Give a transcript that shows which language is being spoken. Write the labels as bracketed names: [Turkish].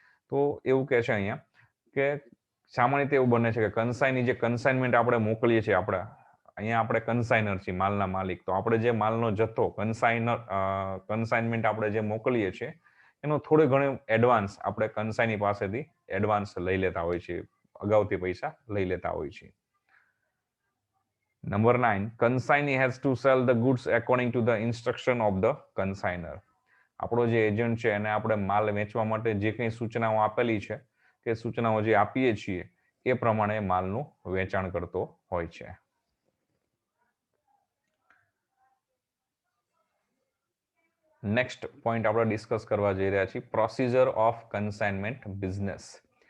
[Gujarati] તો એવું કહે છે અહીંયા કે સામાન્ય રીતે એવું બને છે કે કન્સાઈની જે કન્સાઇનમેન્ટ આપણે મોકલીએ છીએ, અહીંયા આપણે કન્સાઇનર છીએ, માલના માલિક, તો આપણે જે માલનો જથ્થો કન્સાઇનમેન્ટ આપણે જે મોકલીએ છીએ એનો થોડો ઘણો એડવાન્સ આપણે કન્સાઈની પાસેથી એડવાન્સ લઈ લેતા હોય છે, અગાઉથી પૈસા લઈ લેતા હોય છે. [English] Number 9, consignee has to sell the goods according to the instruction of the consigner. [Gujarati] આપણો જે એજન્ટ છે એને આપણે માલ વેચવા માટે જે કંઈ સૂચનાઓ આપેલી છે કે સૂચનાઓ જે આપીએ છીએ એ પ્રમાણે માલનું વેચાણ કરતો હોય છે. નેક્સ્ટ પોઈન્ટ આપણે ડિસ્કસ કરવા જઈ રહ્યા છીએ, [English] Procedure of consignment business.